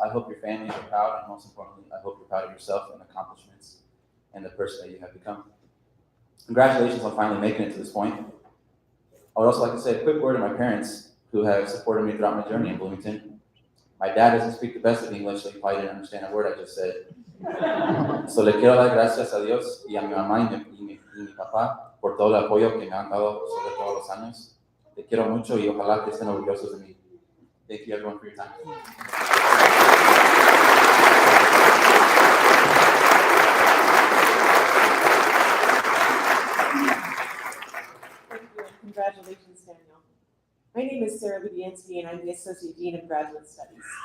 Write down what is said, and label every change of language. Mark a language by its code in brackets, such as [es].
[en] I hope your families are proud, and most importantly, I hope you're proud of yourself and accomplishments and the person that you have become. Congratulations on finally making it to this point. I would also like to say a quick word to my parents who have supported me throughout my journey in Bloomington. My dad doesn't speak the best of English, so he probably didn't understand a word I just said. [es] So le quiero dar gracias a Dios y a mi mamá y mi papá por todo el apoyo que me han dado sobre todos los años. Te quiero mucho y ojalá que estén orgullosos de mí. [en] Thank you everyone for your time. Thank you, and congratulations, Daniel. My name is Sarah Lubianski, and I'm the Associate Dean of Graduate Studies.